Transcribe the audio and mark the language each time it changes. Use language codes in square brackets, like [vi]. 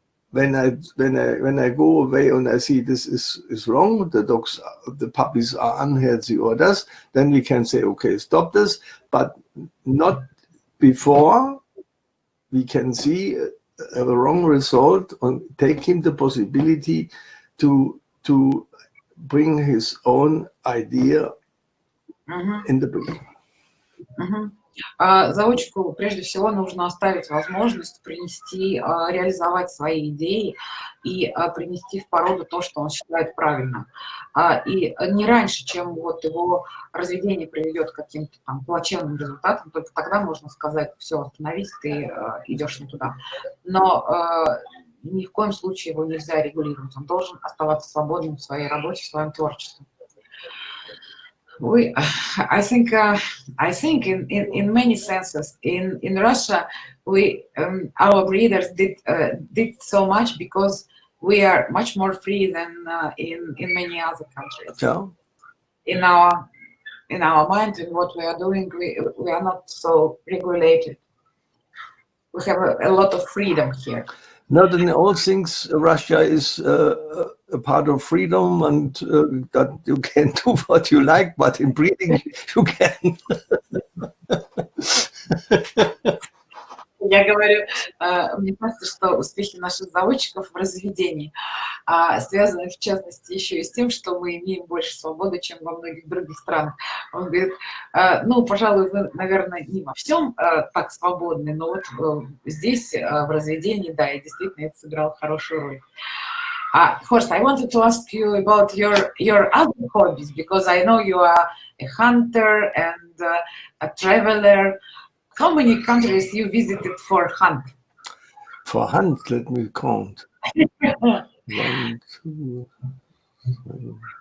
[en] When I go away and I see this is wrong, the puppies are unhealthy or this, then we can say, okay, stop this, but not before we can see a wrong result and take him the possibility to bring his own idea in the book. [ru] Заучку прежде всего нужно оставить возможность принести, реализовать свои идеи и принести в породу то, что он считает правильным. И не раньше, чем вот его разведение приведет к каким-то там плачевным результатам, только тогда можно сказать: все, остановись, ты идешь не туда. Но ни в коем случае его нельзя регулировать. Он должен оставаться свободным в своей работе, в своем творчестве. [en] I think in many senses in Russia our breeders did so much because we are much more free than in many other countries. Yeah. In our mind and what we are doing, we are not so regulated. We have a lot of freedom here. Not in all things, Russia is a part of freedom, and that you can do what you like, but in breeding you can. [ru] Я говорю, мне кажется, что успехи наших заводчиков в разведении связаны, в частности, еще и с тем, что мы имеем больше свободы, чем во многих других странах. Он говорит, ну, пожалуй, вы, наверное, не во всем так свободны, но вот здесь, в разведении, да, и действительно это сыграло хорошую роль. [en] Horst, I wanted to ask you about your other hobbies, because I know you are a hunter and a traveler. How many countries you visited for hunt? For hunt, let me count. 1, 2, 3.